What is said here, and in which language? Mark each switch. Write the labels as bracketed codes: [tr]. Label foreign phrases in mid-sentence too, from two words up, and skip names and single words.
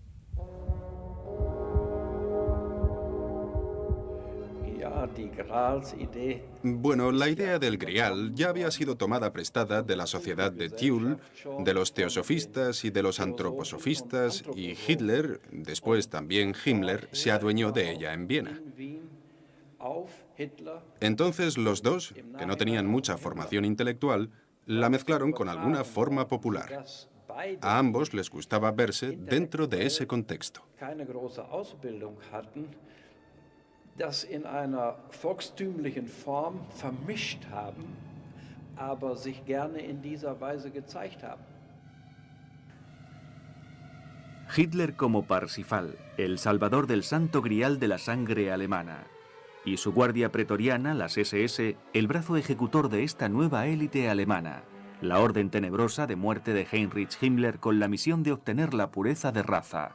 [es] Bueno, la idea del Grial ya había sido tomada prestada de la sociedad de Thule, de los teosofistas y de los antroposofistas, y Hitler, después también Himmler, se adueñó de ella en Viena. Entonces los dos, que no tenían mucha formación intelectual, la mezclaron con alguna forma popular. A ambos les gustaba verse dentro de ese contexto. [de] Das in einer volkstümlichen Form vermischt haben, aber sich gerne in dieser Weise gezeigt haben. [es] Hitler como Parsifal, el salvador del santo grial de la sangre alemana, y su guardia pretoriana, las SS, el brazo ejecutor de esta nueva élite alemana, la orden tenebrosa de muerte de Heinrich Himmler con la misión de obtener la pureza de raza.